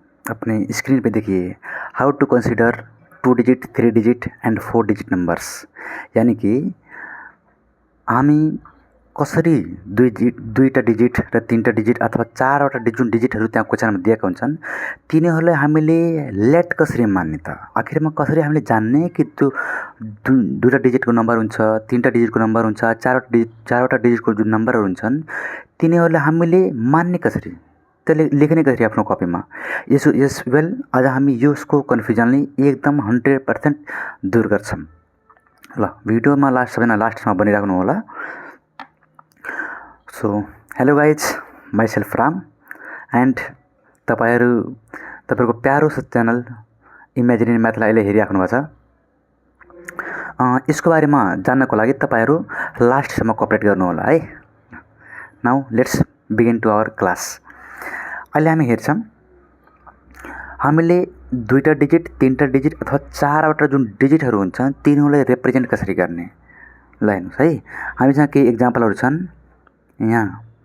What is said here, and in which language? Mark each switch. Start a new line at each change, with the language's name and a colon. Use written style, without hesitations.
Hindi: अपने स्क्रीन पे देखिए,
English: How to consider 2 digit, 3 digit and 4 digit numbers.
Nepali: यानी कि हामी कसरी दुईटा डिजिट र तीनटा डिजिट अथवा चारवटा जुन डिजिटहरू त्यहाँ क्वेसनमा दिएका हुन्छन् तिनीहरूलाई हामीले लेट कसरी मान्ने त? आखिरमा कसरी हामीले जान्ने कि त्यो दुईटा डिजिटको नम्बर हुन्छ, तीनटा डिजिटको नम्बर हुन्छ, चारवटा डिजिटको जुन नम्बरहरू हुन्छन् तिनीहरूलाई हामीले मान्ने कसरी, त्यसले लेख्ने कसरी आफ्नो कपीमा? यस वेल आज हामी यसको कन्फ्युजनले एकदम 100% दूर गर्छौँ। ल भिडियोमा सबैजना लास्टमा बनिराख्नु होला।
English: so hello guys, myself Ram and
Nepali: तपाईँहरूको प्यारो च्यानल इमेजिनिङ म्याथलाई अहिले हेरिराख्नु भएको छ। यसको बारेमा जान्नको लागि तपाईँहरू लास्टसम्म कोअपरेट गर्नु होला है।
English: Now let's begin to our class.
Nepali: अहिले हामी हेर्छौँ हामीले दुईटा डिजिट, तीनटा डिजिट अथवा चारवटा जुन डिजिटहरू हुन्छन् तिनीहरूलाई रिप्रेजेन्ट कसरी गर्ने। ल हेर्नुहोस् है, हामीसँग केही इक्जाम्पलहरू छन् यहाँ।